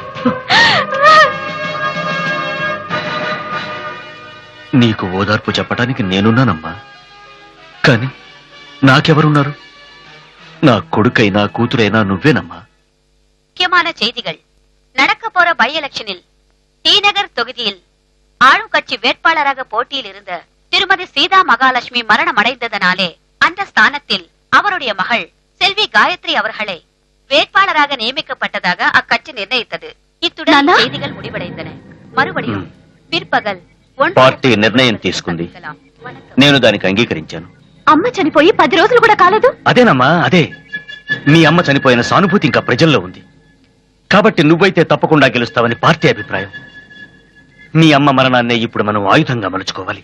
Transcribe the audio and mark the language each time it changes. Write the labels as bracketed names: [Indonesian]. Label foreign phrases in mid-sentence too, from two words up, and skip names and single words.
[Telugu] నీకు ఓదార్పు చెప్పడానికి నేనున్నానమ్మా, కానీ నాకెవరున్నారు? నా కొడుకైనా కూతురైనా నువ్వేనమ్మా. [Tamil] முக்கியமான செய்திகள். நடக்க போற பை எலெக்ஷனில் டி நகர் தொகுதியில் ஆளும் கட்சி வேட்பாளராக போட்டியில் இருந்த திருமதி சீதா மகாலட்சுமி மரணம் அடைந்ததனாலே அந்த ஸ்தானத்தில் அவருடைய மகள் செல்வி காயத்ரி அவர்களை வேட்பாளராக நியமிக்கப்பட்டதாக அக்கட்சி நிர்ணயித்தது. இத்துடன் நானா? செய்திகள் முடிவடைந்தன. மறுபடியும் பிற்பகல் [Telugu] పార్టీ నిర్ణయం తీసుకుంది. నేను దానికి అంగీకరించాను. అమ్మ చనిపోయి 10 రోజులు కూడా కాలేదు. అదేనమ్మా, అదే. మీ అమ్మ చనిపోయిన సానుభూతి ఇంకా ప్రజల్లో ఉంది. కాబట్టి నువ్వైతే తప్పకుండా గెలుస్తావని పార్టీ అభిప్రాయం. మీ అమ్మ మరణాన్నే ఇప్పుడు మనం ఆయుధంగా మలుచుకోవాలి.